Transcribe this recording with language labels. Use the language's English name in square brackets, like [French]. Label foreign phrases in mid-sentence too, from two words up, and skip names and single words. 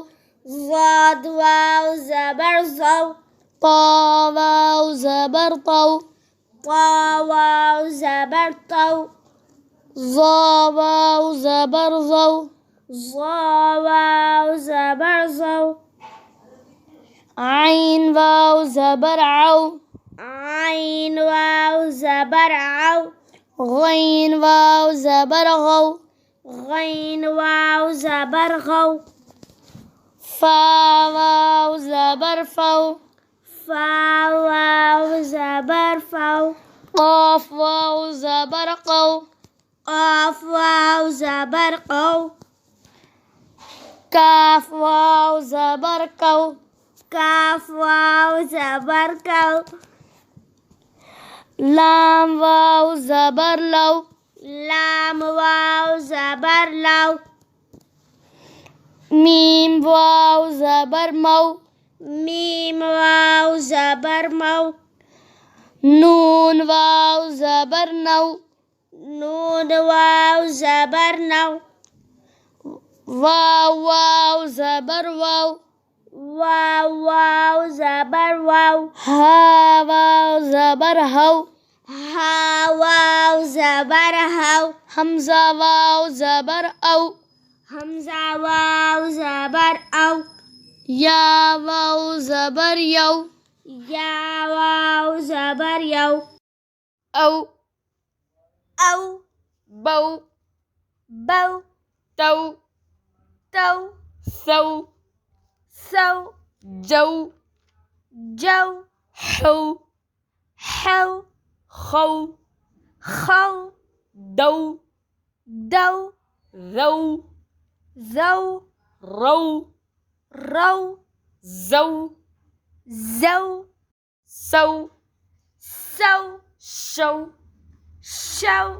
[Urdu] ضاد واو زبر ضَو. طا واو زبر طَو. طا واو زبر طَو. ظا واو زبر ظَو. ظا واو زبر ظَو. عین واو زبر عَو. عین واو زبر عَو. غین واو زبر غَو. غین واو زبر غَو. فے واو زبر فَو. فے واو زبر فَو. قاف واو زبر قَو. قاف واو زبر قَو. کاف واو زبر کَو. کاف واو زبر کَو. لام واو زبر لَو. لام واو زبر لَو. میم واو زبر مَو. میم واو زبر مَو. نون واو زبر نَو. نون واو زبر نَو. واو واو زبر وَو. واو واو زبر وَو. ہے واو زبر ہَو. ہے واو زبر ہَو. ہمزہ واو زبر ءَو. ہمزہ واو زبر ءَو. یے واو زبر یَو. یے واو زبر یَو. Aw. Aw. Baw. Baw. Taw. Taw. Saw. Saw. Jaw. Jaw. Haw. Haw. Khaw. Khaw. Daw. Daw. Zaw. Zaw. Raw. Raw. Zaw. Zaw. Saw. Saw. Shaw. Shaw.